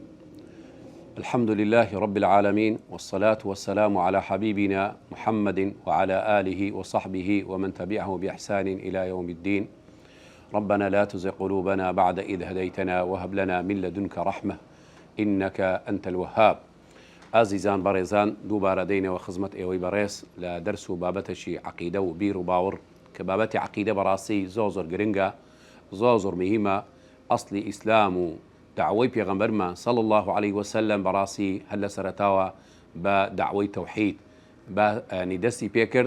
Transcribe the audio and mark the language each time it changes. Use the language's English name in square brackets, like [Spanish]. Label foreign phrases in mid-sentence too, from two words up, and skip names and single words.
[Arabic] الحمد لله رب العالمين، والصلاة والسلام على حبيبنا محمد وعلى آله وصحبه ومن تبعه بإحسان إلى يوم الدين. ربنا لا تزغ قلوبنا بعد إذ هديتنا وهب لنا من لدنك رحمة إنك أنت الوهاب. [Central Kurdish] عزیزان بەڕێزان دووبارە دەینەوە خزمەت ئێوەی بەڕێز لە دەرس و بابەتێکی عەقیدە و بیر و باوەڕ کە بابەتی عەقیدە بەڕاستی زۆر گرنگە، زۆر مهمە. ئەسڵی ئیسلام و دعوەی پێغەمبەرمان [Arabic] صلی الله عليه وسلم [Central Kurdish] بەڕاستی هەر لە سەرەتاوە بە دعوەی تەوحید ینی دەستی پێکرد.